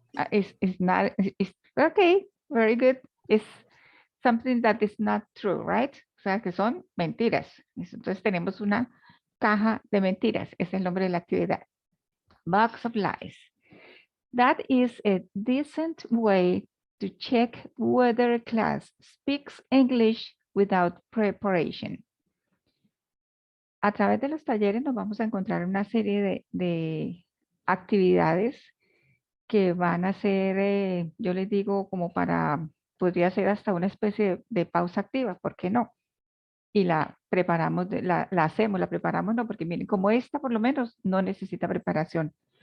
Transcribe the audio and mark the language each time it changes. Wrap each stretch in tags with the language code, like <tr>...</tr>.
<en>It's not, it's, okay, very good. It's something that is not true, right?</en> <es>O sea, que son mentiras. Entonces tenemos una caja de mentiras. Es el nombre de la actividad.</es> <en>Box of lies. That is a decent way to check whether a class speaks English without preparation.</en> <es>A través de los talleres nos vamos a encontrar una serie de actividades que van a ser, yo les digo, como podría ser hasta una especie de pausa activa, ¿por qué no? Y la preparamos, la hacemos, la preparamos, no, porque miren, como esta por lo menos no necesita preparación.</es>